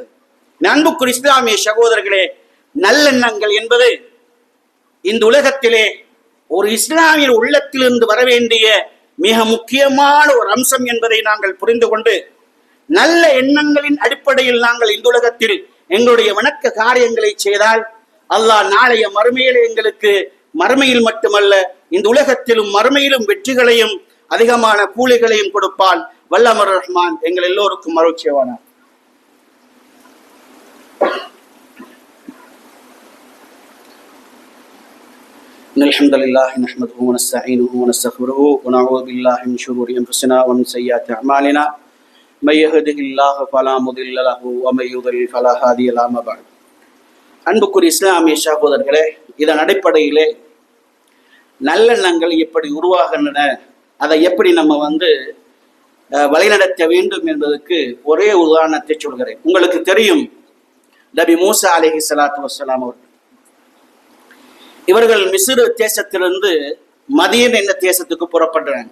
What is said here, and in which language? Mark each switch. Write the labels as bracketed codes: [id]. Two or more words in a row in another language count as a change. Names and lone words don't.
[ta] அன்புக்குரிய இஸ்லாமிய சகோதரர்களே, நல்லெண்ணங்கள் என்பது இந்த உலகத்திலே ஒரு இஸ்லாமிய உள்ளத்திலிருந்து வர வேண்டிய மிக முக்கியமான ஒரு அம்சம் என்பதை நாங்கள் புரிந்து கொண்டு, நல்ல எண்ணங்களின் அடிப்படையில் நாங்கள் இந்த உலகத்தில் எங்களுடைய வணக்க காரியங்களை செய்தால் அல்லாஹ் நாளைய மறுமையிலே எங்களுக்கு மறுமையில் மட்டுமல்ல இந்த உலகத்திலும் மறுமையிலும் வெற்றிகளையும் அதிகமான கூலிகளையும் கொடுப்பான். வல்லமர் ரஹ்மான் எங்கள் எல்லோருக்கும் அருள் செய்வானார். [ar] الحمد لله نحمده ونستعينه ونستغفره ونعوذ بالله من شرور انفسنا ومن سيئات اعمالنا من يهده الله فلا مضل له ومن يضلل فلا هادي له. أما بعد, [ta] அன்புக்குரிய இஸ்லாமிய சகோதரர்களே, இதன் அடிப்படையிலே நல்லெண்ணங்கள் எப்படி உருவாகின்றன, அதை எப்படி நம்ம வழிநடத்த வேண்டும் என்பதற்கு ஒரே உதாரணத்தை சொல்கிறேன். உங்களுக்கு தெரியும், நபி மூசா [ar] عليه الصلاة والسلام [ta] அவர்கள் இவர்கள் மிஸ்ர் தேசத்திலிருந்து மதியன் என்ற தேசத்துக்கு புறப்படுறாங்க.